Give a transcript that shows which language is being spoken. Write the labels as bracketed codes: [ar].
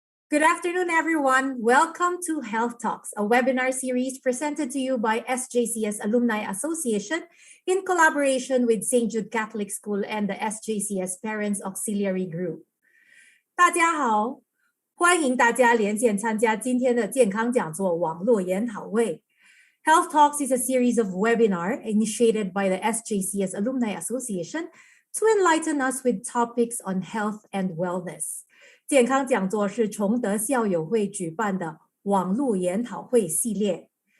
[en] Good afternoon, everyone. Welcome to Health Talks, a webinar series presented to you by SJCS Alumni Association in collaboration with St. Jude Catholic School and the SJCS Parents Auxiliary Group. [zh] 大家好，欢迎大家连线参加今天的健康讲座网络研讨会。 [en] Health Talks is a series of webinars initiated by the SJCS Alumni Association to enlighten us with topics on health and wellness. [zh] 健康讲座是崇德校友会举办的网络研讨会系列。